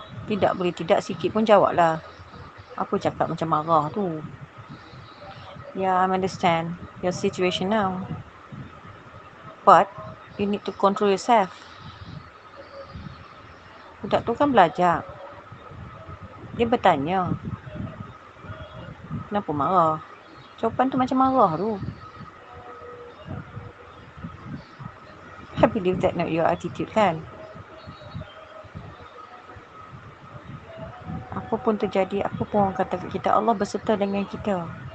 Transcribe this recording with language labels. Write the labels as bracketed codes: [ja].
[ms] Tidak boleh tidak sikit pun jawab lah. Apa cakap macam marah tu. [en] Yeah, I understand your situation now. But you need to control yourself. [ms] Budak tu kan belajar. Dia bertanya. Kenapa marah? Jawapan tu macam marah tu. [en] I believe that not your attitude kan. [ms] Apa pun terjadi, apa pun orang kata kita, Allah berserta dengan kita.